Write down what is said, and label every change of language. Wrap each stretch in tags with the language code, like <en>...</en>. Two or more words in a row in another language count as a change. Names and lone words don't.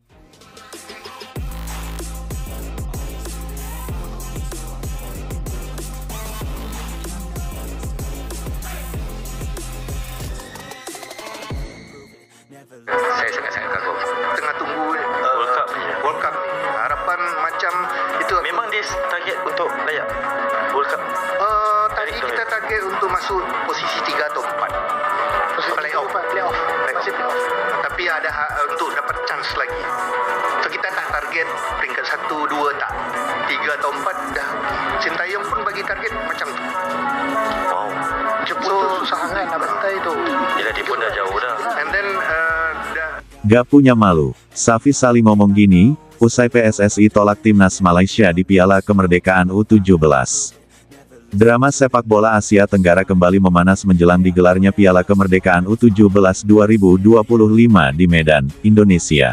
<ms>Saya sangat-sangat kagum. Tengah tunggu World Cup ni. Harapan macam itu. Memang dia target untuk layak World Cup. Tadi kita target untuk masuk posisi 3 atau 4. Playoff. Masih playoff. Tapi ada untuk dapat chance lagi. So kita tak target peringkat 1, 2 tak. 3 atau 4 dah. Sintayong pun bagi target macam tu. Wow. Jepun tu susah sangat nak bantai tu. Yelah, dia pun dah jauh dah.</ms> <en>And then</en> <id>Gak punya malu, Safi Sali ngomong gini, usai PSSI tolak timnas Malaysia di Piala Kemerdekaan U17. Drama sepak bola Asia Tenggara kembali memanas menjelang digelarnya Piala Kemerdekaan U17 2025 di Medan, Indonesia.</id>